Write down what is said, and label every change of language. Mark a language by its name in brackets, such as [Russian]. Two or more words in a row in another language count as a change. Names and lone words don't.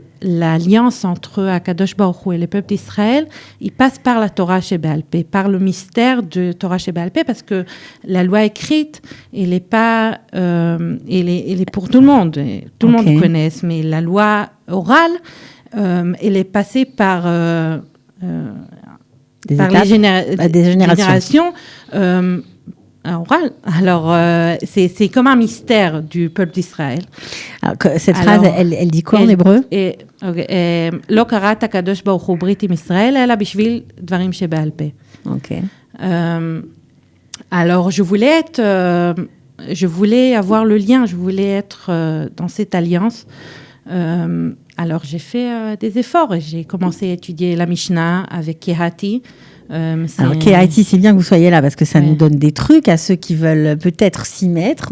[French] l'alliance entre [Hebrew] הקדוש ברוך הוא [French] et le peuple d'Israël, il passe par la Torah Sheba'al Peh, par le mystère de Torah Sheba'al Peh, parce que la loi écrite, elle est pas, elle est pour tout le monde, tout le monde le connaît, mais la loi orale, elle est passée par les générations. Oral. Alors, c'est comme un mystère du peuple d'Israël. Alors, cette phrase, elle dit quoi en hébreu? [Hebrew] לא כרת הקדוש ברוך הוא ברית עם ישראל אלא בשביל דברים שבעל פה. [French] Ok. Alors, je voulais avoir le lien, je voulais être dans cette alliance. Alors, j'ai fait des efforts et j'ai commencé à étudier la Mishnah avec Kehati. Alors, Kehati, c'est bien que vous soyez là parce que ça nous donne des trucs à ceux qui veulent peut-être s'y mettre.